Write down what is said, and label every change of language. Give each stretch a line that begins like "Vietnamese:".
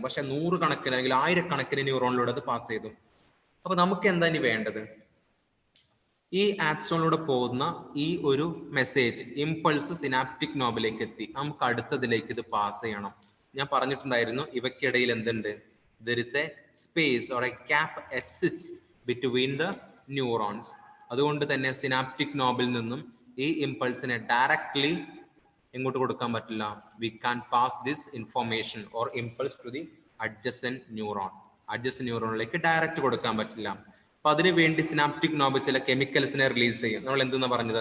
Malayalam: പക്ഷെ 100 കണക്കിന് അല്ലെങ്കിൽ 1000 കണക്കിന് ന്യൂറോണിലൂടെ അത് പാസ് ചെയ്തു. അപ്പൊ നമുക്ക് എന്താ ഇനി വേണ്ടത്? ഈ ആക്സോണിലൂടെ പോകുന്ന ഈ ഒരു മെസ്സേജ് ഇമ്പൾസ് സിനാപ്റ്റിക് നോബിലേക്ക് എത്തി. നമുക്ക് അടുത്തതിലേക്ക് ഇത് പാസ് ചെയ്യണം. ഞാൻ പറഞ്ഞിട്ടുണ്ടായിരുന്നു ഇവയ്ക്കിടയിൽ എന്തുണ്ട്?
English: There is a space or a gap exists between the neurons.
Malayalam: അതുകൊണ്ട് തന്നെ സിനാപ്റ്റിക് നോബിൽ നിന്നും ഈ ഇമ്പൾസിനെ ഡയറക്ട്ലി എങ്ങോട്ട് കൊടുക്കാൻ പറ്റില്ല?
English: We can pass this information or impulse to the adjacent neuron.
Malayalam: Adjacent ന്യൂറോണിലേക്ക് direct കൊടുക്കാൻ പറ്റില്ല. അപ്പൊ അതിനു വേണ്ടി സിനാപ്റ്റിക് നോബ് ചില കെമിക്കൽസിനെ റിലീസ് ചെയ്യും. നമ്മൾ എന്തെന്നാ പറഞ്ഞത്?